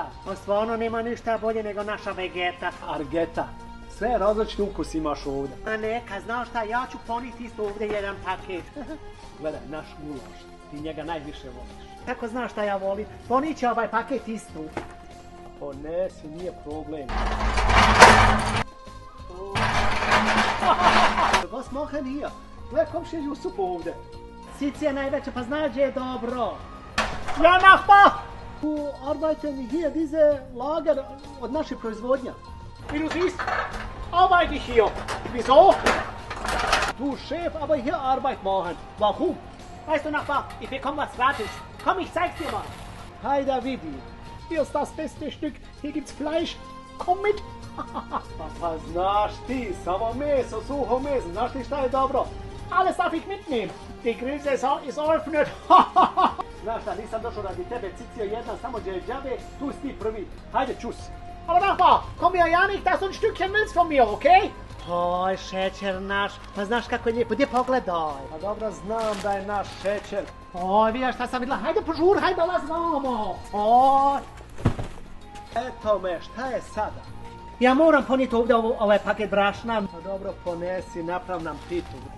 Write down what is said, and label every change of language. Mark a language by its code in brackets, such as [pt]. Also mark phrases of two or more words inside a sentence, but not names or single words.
[bs] Pa stvarno nema ništa bolje nego naša Vegeta. Argeta. Sve različite ukus imaš ovdje. A neka, znaš šta, ja ću poniti isto ovdje jedan paket. Gledaj, naš gulaš, ti njega najviše voliš. Kako znaš šta ja volim? Ponići ovaj paket isto. Ponesi, nije problem. [de] Was machen hier? [bs] Gledaj, komšije Jusuf ovdje. Sici je najveća, pa znaš gdje je dobro. [de] Ja, Nachbar! Du arbeiten hier diese Lager [bs] od naše proizvodnja. [de] Wie du siehst, arbeite ich hier. Wieso? Du Chef, aber hier Arbeit machen. Warum? Weißt du, Nachbar, ich bekomme was gratis. Komm, ich zeig's dir mal. Hi, Davidi. Hier ist das beste Stück. Hier gibt's Fleisch. Komm mit. [bs] Pa znaš ti, samo meso, suho meso. Znaš ti šta je dobro? [de] Alles darf ich mitnehmen. Die Grillsaison ist eröffnet. [bs] Znaš šta, nisam došao radi tebe, Cicio jedna, samo gdje je džabe, tu si ti prvi. Hajde, čus. [de] Aber Nachbar, komm ja ja nicht, dass du ein Stückchen willst von mir, okay? [bs] Oj, šećer naš, pa znaš kako je lijepo, gdje pogledaj. Pa dobro, znam da je naš šećer. Oj, vidiš šta sam vidjela, hajde požur, hajde lazvamo. Oj. Eto me, šta je sada? Ja moram ponijeti ovdje ovaj paket brašna. Pa dobro, ponesi, naprav nam pitu.